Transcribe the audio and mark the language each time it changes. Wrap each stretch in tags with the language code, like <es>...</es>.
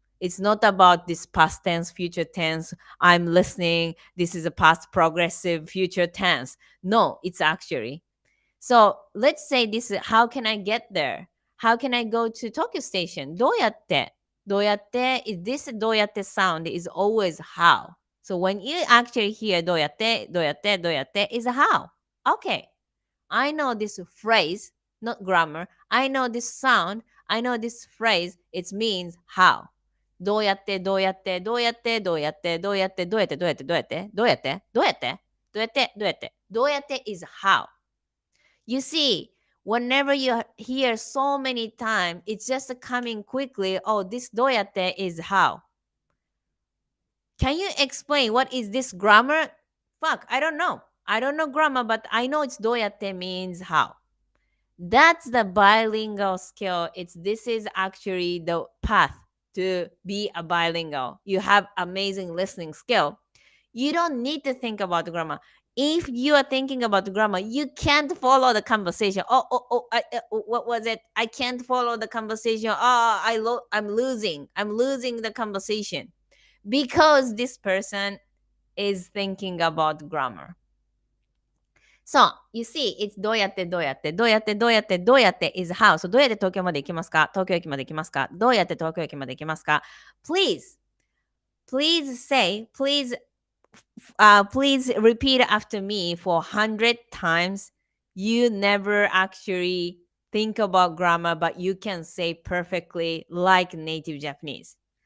<en>It's not about this past tense, future tense. I'm listening. This is a past progressive future tense. No, it's actually so let's say this is how can I get there? How can I go to Tokyo Station?</en> <ja>どうやって?</ja> <en>どうやって is this どうやって sound is always how. So when you actually hear どうやって, どうやって, どうやって is how. Okay, I know this phrase, not grammar. I know this sound. I know this phrase. It means how.</en> <ja>どうやって, どうやって, どうやって, どうやって, どうやって, どうやって, どうやって, どうやって, どうやって, どうやって, どうやって, どうやって, どうやって</ja> <en>is how. You see, whenever you hear so many times, it's just coming quickly. Oh, this doyate is how. Can you explain what is this grammar? Fuck, I don't know. I don't know grammar, but I know it's doyate means how. That's the bilingual skill. It's this is actually the path to be a bilingual. You have amazing listening skill. You don't need to think about the grammar. If you are thinking about the grammar, you can't follow the conversation. What was it? I can't follow the conversation. I'm losing. I'm losing the conversation because this person is thinking about grammar.</en> <ja>So, you see, it's どうやって、どうやって、どうやって、どうやって、どうやって</ja> <en>is how.</en> <ja>So, どうやって東京まで行きますか？東京駅まで行きますか？どうやって東京駅まで行きますか？</ja> <en>Please, please say, please repeat after me for 100 times. You never actually think about grammar, but you can say perfectly like native Japanese.</en>